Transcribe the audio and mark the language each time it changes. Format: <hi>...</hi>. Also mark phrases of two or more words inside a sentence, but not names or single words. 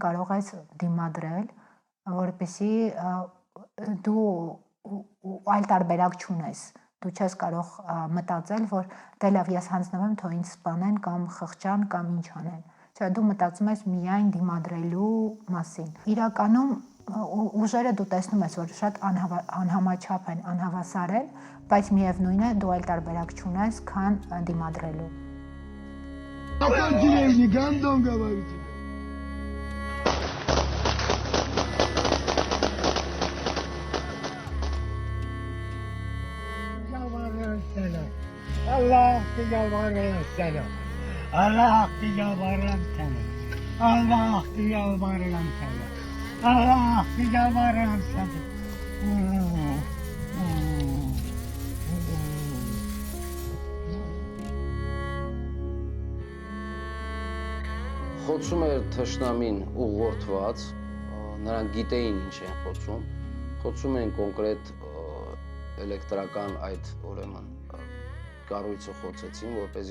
<hy>կարող ես դիմադրել, որպեսզի դու այլ տարբերակ չունես։ Դու չես կարող մտածել, որ դե լավ, ես հանձնվեմ, թող ինձ սպանեն կամ խղճան կամ ինչ անեն։ Չէ, դու մտածում ես միայն դիմադրելու մասին։ Իրականում ուժերը դու տեսնում ես, որ շատ անհամաչափ են, անհավասար են, բայց միևնույն է դու այլ տարբերակ չունես, քան դիմադրելու։</hy> <tr>Allah yalvarırım sana. Allah yalvarırım sana. Allah yalvarırım sana. Allah yalvarırım sana.</tr> <hy>Խոցում էր թշնամին ուղղորդված, նրանք գիտեին ինչ են խոցում, խոցում են կոնկրետ էլեկտրական այդ ուրեմն կառույցը խոցեցին, որպեսզի</hy>